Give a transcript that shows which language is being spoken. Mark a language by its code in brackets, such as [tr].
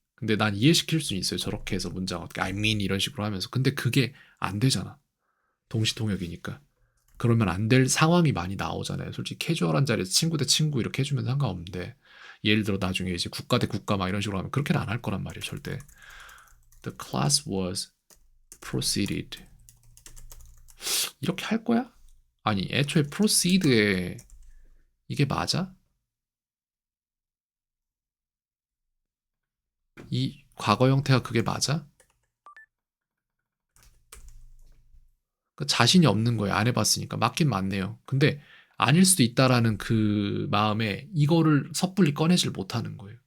[ko] 근데 난 이해시킬 수 있어요. 저렇게 해서 문장 어떻게 [en] I mean [ko] 이런 식으로 하면서. 근데 그게 안 되잖아. 동시통역이니까. 그러면 안 될 상황이 많이 나오잖아요. 솔직히 캐주얼한 자리에서 친구 대 친구 이렇게 해주면 상관없는데, 예를 들어 나중에 이제 국가 대 국가 막 이런 식으로 하면 그렇게는 안 할 거란 말이에요, 절대. [en] The class was proceeded. [ko] 이렇게 할 거야? 아니, 애초에 proceed에 이게 맞아? 이 과거 형태가 그게 맞아? 그 자신이 없는 거예요. 안 해봤으니까. 맞긴 맞네요. 근데 아닐 수도 있다라는 그 마음에 이거를 섣불리 꺼내질 못하는 거예요.